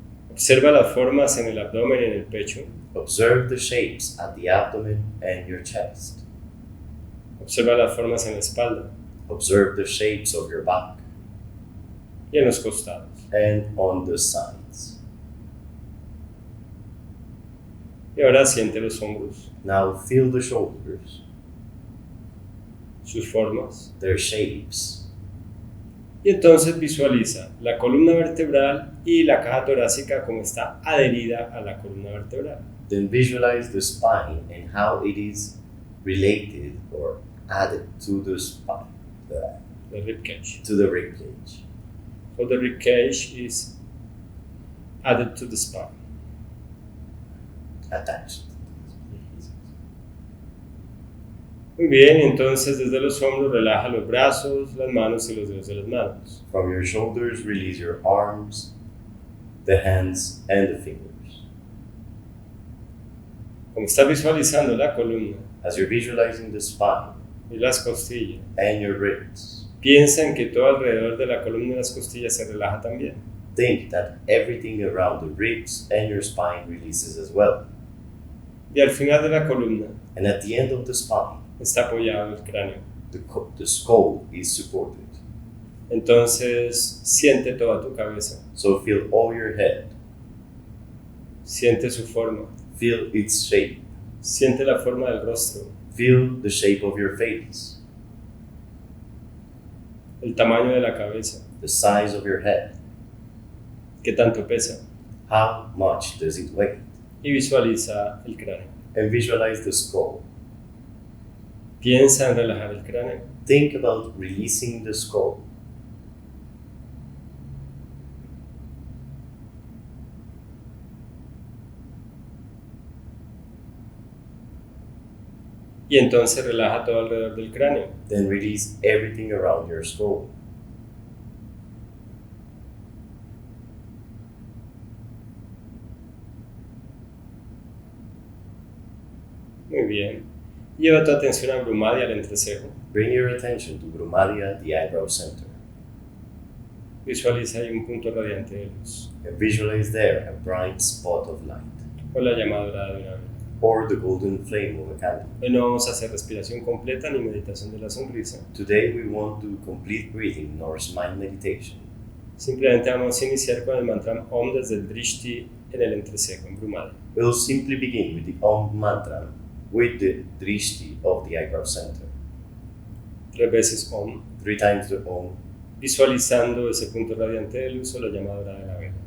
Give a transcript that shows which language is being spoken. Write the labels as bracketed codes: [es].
[es] Observa las formas en el abdomen y en el pecho. [en] Observe the shapes at the abdomen and your chest. [es] Observa las formas en la espalda [en] Observe the shapes of your back [es] y en los costados. [en] and on the sides. [es] Y ahora siente los hombros, [en] Now feel the shoulders, [es] sus formas. [en] their shapes. [es] Y entonces visualiza la columna vertebral y la caja torácica como está adherida a la columna vertebral. [en] Then visualize the spine and how it is related or added to the spine, The rib cage. to the rib cage. So the rib cage is added to the spine. Attached. [es] Muy bien, entonces desde los hombros relaja los brazos, las manos y los dedos de las manos. [en] From your shoulders, release your arms, the hands, and the fingers. [es] Como estás visualizando la columna [en] As you're visualizing the spine [es] y las costillas, [en] and your ribs, [es] piensa en que todo alrededor de la columna y las costillas se relaja también. [en] think that everything around the ribs and your spine releases as well. [es] Y al final de la columna [en] And at the end of the spine, [es] está apoyado el cráneo. [en] the skull is supported. [es] Entonces siente toda tu cabeza, [en] So feel all your head, [es] siente su forma, [en] feel its shape, [es] siente la forma del rostro, [en] feel the shape of your face, [es] el tamaño de la cabeza, [en] the size of your head, [es] qué tanto pesa, [en] how much does it weigh, [es] y visualiza el cráneo. [en] and visualize the skull. [es] Piensa en relajar el cráneo. [en] Think about releasing the skull. [es] Y entonces relaja todo alrededor del cráneo. [en] Then release everything around your skull. [es] Muy bien. Lleva tu atención a Brahmadya, al entrecejo. [en] Bring your attention to Brahmadya, the eyebrow center, [es] Visualiza ahí un punto radiante de luz, [en] and visualize there a bright spot of light, [es] o la llama dorada de una vela. [en] or the golden flame of a candle. [es] Hoy no vamos a hacer respiración completa ni meditación de la sonrisa. [en] Today we won't do complete breathing nor smile meditation. [es] Simplemente vamos a iniciar con el mantra Om desde el Drishti en el entrecejo, en Brahmadya. [en] We'll simply begin with the Om mantra with the Drishti of the eyebrow center. [es] 3 veces Om, [en] 3 times the Om, [es] visualizando ese punto radiante de luz o la llama dorada de la vela.